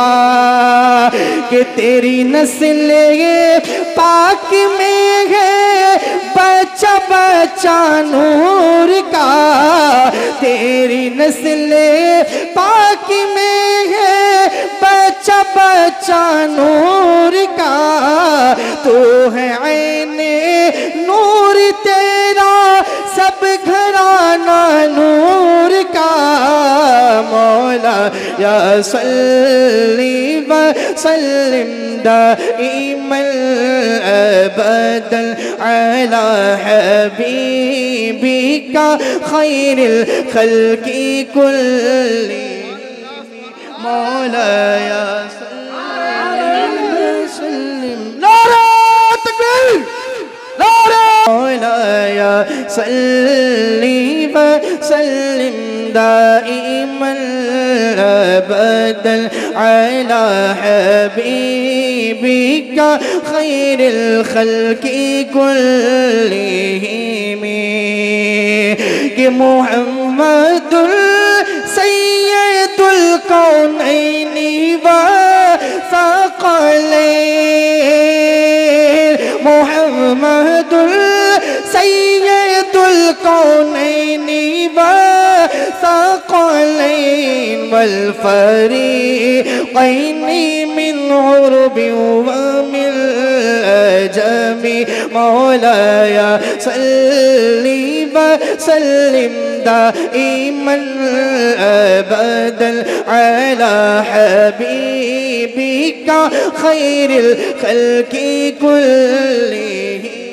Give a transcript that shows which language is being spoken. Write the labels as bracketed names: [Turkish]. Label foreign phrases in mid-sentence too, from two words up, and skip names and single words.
[Urdu] کہ تیری نسل پاک میں ہے بچہ بچہ نور کا، تیری نسل پاک میں ہے بچہ بچہ نور کا. تو ہے عین نور تیرا سب گھرانہ نور کا. [Arabic] مولاي صل وسلم دائما أبدا على حبيبك خير الخلق كلهم مولاي سلم. [Urdu] نعرہ تکبیر, [Arabic] نعرہ مولاي صل وسلم دائما أبدا على حبيبك خير الخلق كلهم. کہ محمد سيد الكونين والثقلين، محمد سيد الكونين والثقلين والفريقين من عرب ومن عجم. مولاي صل وسلم دائما أبدا على حبيبك خير الخلق كلهم.